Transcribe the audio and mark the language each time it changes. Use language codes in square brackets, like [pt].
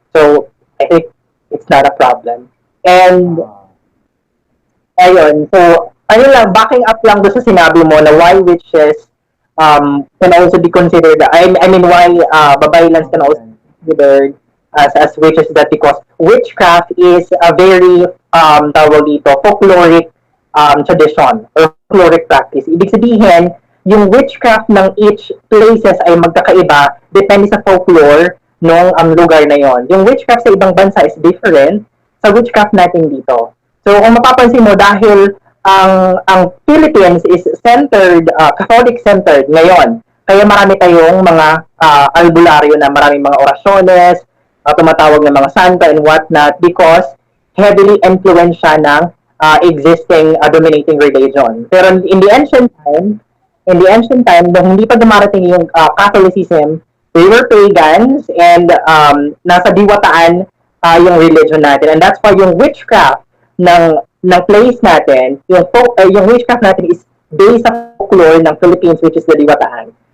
[en] So, I think it's not a problem. And, ayun, so, ayun lang, [tl] backing up lang doon sa sinabi mo [en] na why witches can also be considered, I mean, why babaylans can also be considered as witches, that because witchcraft is a very, tawag dito, folkloric tradition or folkloric practice. [tl] Ibig sabihin, yung witchcraft ng each places ay magkakaiba depende sa folklore nung lugar na yon. Yung witchcraft sa ibang bansa [en] is different [tl] sa witchcraft natin dito. So kung mapapansin mo, dahil ang Philippines is centered, Catholic centered ngayon, kaya marami tayong mga albularyo na maraming mga orasyones, tumatawag ng mga santo and whatnot [en] because heavily influenced [tl] siya ng [en] existing dominating religion. [tl] Pero [en] in the ancient time, [tl] nung hindi pa dumarating yung Catholicism, [en] they were pagans [tl] and nasa diwataan yung religion natin. And that's why yung witchcraft ng place natin, yung witchcraft natin is based sa folklore ng Philippines, [en] which is the diwataan.